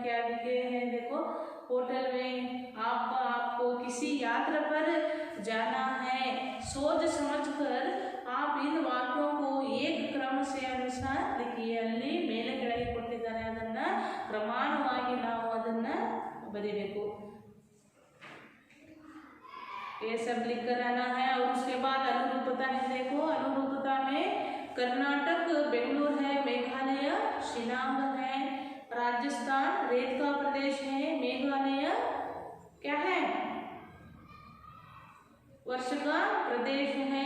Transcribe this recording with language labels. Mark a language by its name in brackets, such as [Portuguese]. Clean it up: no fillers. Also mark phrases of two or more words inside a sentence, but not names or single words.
[Hindi] लिखे हैं देखो, होटल में आपको किसी यात्रा पर जाना है, सोच समझकर आप इन वाक्यों को एक क्रम से अनुसार लिखिए। [Kannada] ಅಲ್ಲಿ ಮೇಲೆ ಕೆಳಗೆ ಕೊಟ್ಟಿದ್ದಾರೆ, ಅದನ್ನ ಕ್ರಮಾನುವಾಗಿ ನಾವು ಅದನ್ನ ಬರೀಬೇಕು। [Hindi] ये सब लिख कर आना है। और उसके बाद अनुरूपता है, देखो अनुरूपता में कर्नाटक बेंगलुरु है, मेघालय शिलांग है, राजस्थान रेत का प्रदेश है, मेघालय क्या है वर्ष का प्रदेश है।